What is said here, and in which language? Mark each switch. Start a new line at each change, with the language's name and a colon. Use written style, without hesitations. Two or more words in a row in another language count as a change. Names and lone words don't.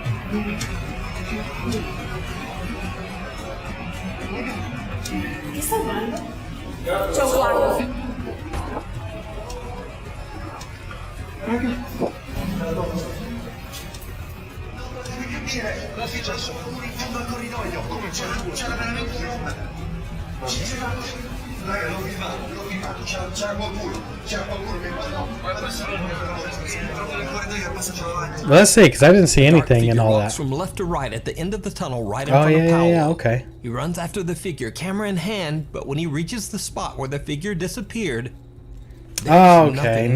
Spanish: ¿Qué está hablando?
Italian: Cosa è successo? Fondo al corridoio, come c'era veramente una... Raga, l'ho filmato, c'era qualcuno che
English: Well, let's see, because I didn't see anything in all walks that. from left to right at the end of the tunnel right in Oh, front of Paolo. yeah, okay. He runs after the figure, camera in hand, but when he reaches the spot where the figure disappeared, Oh, okay, nothing